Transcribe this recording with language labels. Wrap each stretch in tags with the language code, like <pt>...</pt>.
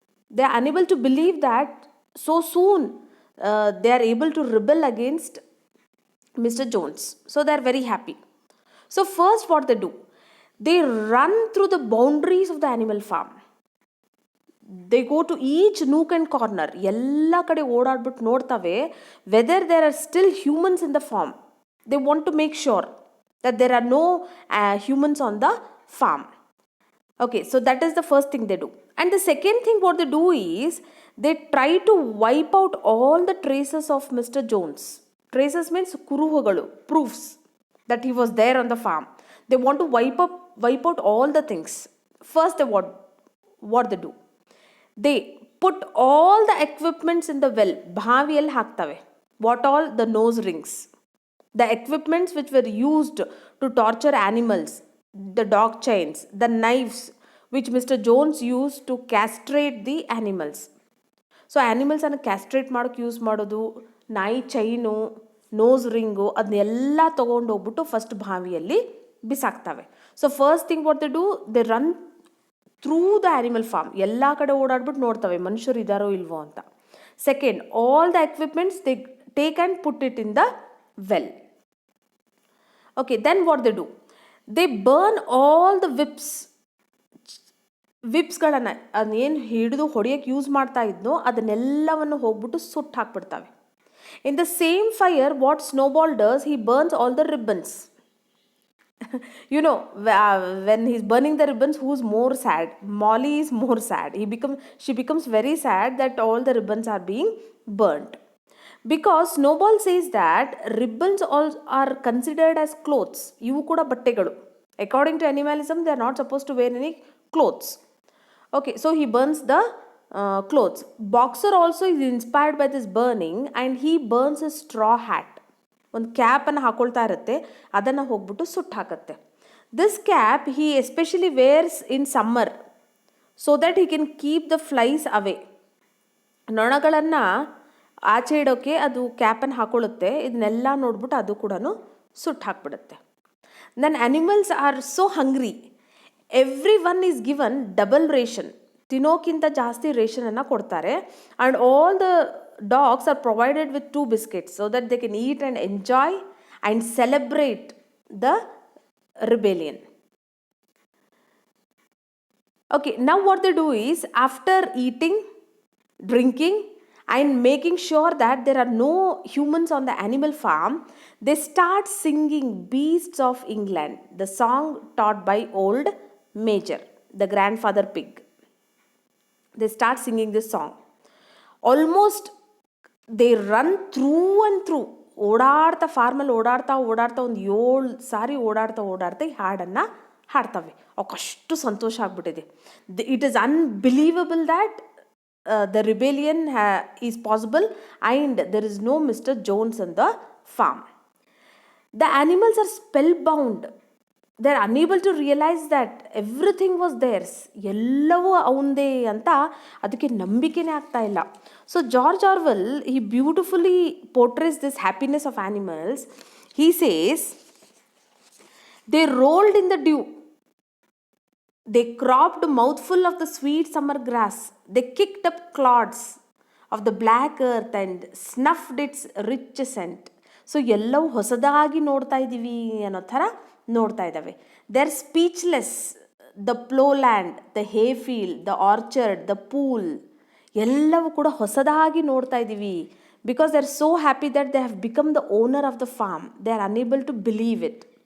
<en>They are unable to believe that so soon they are able to rebel against Mr. Jones. So they are very happy. So first what they do, they run through the boundaries of the animal farm. They go to each nook and corner.</en> <kn>ಎಲ್ಲ ಕಡೆ ಓಡಾಡ್ಬಿಟ್ಟು ನೋಡ್ತವೆ</kn> <en>Whether there are still humans in the farm. They want to make sure that there are no humans on the farm. Okay, so that is the first thing they do. And the second thing what they do is they try to wipe out all the traces of Mr. Jones. Traces means kuruhugalu, proofs that he was there on the farm. They want to wipe out all the things. First they what they do, they put all the equipments in the well.</en> <kn>ಬಾವಿಯಲ್ಲಿ ಹಾಕ್ತವೆ.</kn> <en>What all? The nose rings, the equipments which were used to torture animals, the dog chains, the knives which Mr. Jones used to castrate the animals.</en> <kn>So ಆ್ಯನಿಮಲ್ಸನ್ನು ಕ್ಯಾಸ್ಟ್ರೇಟ್ ಮಾಡೋಕ್ಕೆ use ಮಾಡೋದು ನಾಯಿ chain, nose ring, ಅದನ್ನೆಲ್ಲ ತೊಗೊಂಡೋಗ್ಬಿಟ್ಟು first ಬಾವಿಯಲ್ಲಿ ಬಿಸಾಕ್ತವೆ.</kn> <en>So first thing what they do, they run through the animal farm.</en> <kn>ಎಲ್ಲ ಕಡೆ ಓಡಾಡ್ಬಿಟ್ಟು ನೋಡ್ತವೆ ಮನುಷ್ಯರು ಇದ್ದಾರೋ ಇಲ್ವೋ ಅಂತ.</kn> <en>Second, all the equipments they take and put it in the well. Okay, then what they do, they burn all the</en> <kn>ವಿಪ್ಸ್ಗಳನ್ನು ಅದನ್ನೇನು ಹಿಡಿದು ಹೊಡೆಯೋಕ್ಕೆ use ಮಾಡ್ತಾ ಇದ್ನೋ ಅದನ್ನೆಲ್ಲವನ್ನು ಹೋಗ್ಬಿಟ್ಟು ಸುಟ್ಟು ಹಾಕ್ಬಿಡ್ತವೆ.</kn> <en>In the same fire what Snowball does, he burns all the ribbons. You know, when he's burning the ribbons, who's more sad? Molly is more sad. She becomes very sad that all the ribbons are being burnt. Because Snowball says that ribbons all are considered as clothes.</en> <kn>Ivu kuda ಬಟ್ಟೆಗಳು.</kn> <en>According to animalism, they are not supposed to wear any clothes. Okay, so he burns the clothes. Boxer also is inspired by this burning and he burns a straw hat.</en> <kn>ಒಂದು ಕ್ಯಾಪನ್ನು ಹಾಕೊಳ್ತಾ ಇರುತ್ತೆ, ಅದನ್ನು ಹೋಗ್ಬಿಟ್ಟು ಸುಟ್ಟು ಹಾಕತ್ತೆ.</kn> <en>This cap he especially wears in summer so that he can keep the flies away.</en> <kn>ನೊಣಗಳನ್ನು ಆಚೆ ಇಡೋಕ್ಕೆ ಅದು ಕ್ಯಾಪನ್ನು ಹಾಕೊಳ್ಳುತ್ತೆ. ಇದನ್ನೆಲ್ಲ ನೋಡ್ಬಿಟ್ಟು ಅದು ಕೂಡ ಸುಟ್ಟು ಹಾಕ್ಬಿಡುತ್ತೆ.</kn> <en>Then animals are so hungry, every one is given double ration.</en> <kn>ತಿನ್ನೋಕ್ಕಿಂತ ಜಾಸ್ತಿ ರೇಷನನ್ನು ಕೊಡ್ತಾರೆ.</kn> <en>And all the dogs are provided with 2 biscuits so that they can eat and enjoy and celebrate the rebellion. Okay, now what they do is after eating, drinking and making sure that there are no humans on the animal farm, they start singing Beasts of England, the song taught by old Major, the grandfather pig. They start singing this song. Almost they run through and through.</en> <kn>ಓಡಾಡ್ತಾ ಫಾರ್ಮಲ್ಲಿ ಓಡಾಡ್ತಾ ಒಂದು 7 ಸಾರಿ ಓಡಾಡ್ತಾ ಈ ಹಾಡನ್ನು ಹಾಡ್ತವೆ. ಅವಕ್ಕಷ್ಟು ಸಂತೋಷ ಆಗ್ಬಿಟ್ಟಿದೆ.</kn> <en>It is unbelievable that the rebellion is possible and there is no mister Jones in the farm. The animals are spellbound. They are unable to realise that everything was theirs,</en> <kn>ಎಲ್ಲವೂ ಅವಂದೇ ಅಂತ ಅದಕ್ಕೆ ನಂಬಿಕೆನೇ ಆಗ್ತಾ ಇಲ್ಲ.</kn> <en>So George Orwell he beautifully portrays this happiness of animals. He says, they rolled in the dew, they cropped mouthful of the sweet summer grass, they kicked up clods of the black earth and snuffed its rich scent.</en> <kn>So ಎಲ್ಲವೂ ಹೊಸದಾಗಿ ನೋಡ್ತಾ ಇದ್ದೀವಿ ಅನ್ನೋ ಥರ ನೋಡ್ತಾ ಇದ್ದಾವೆ.</kn> <en>They are speechless. The ploughland, the hayfield, the orchard, the pool</en> <kn>ಎಲ್ಲವೂ ಕೂಡ ಹೊಸದಾಗಿ ನೋಡ್ತಾ ಇದ್ದೀವಿ.</kn> <en>Because they are so happy that they have become the owner of the farm. They are unable to believe it.</en>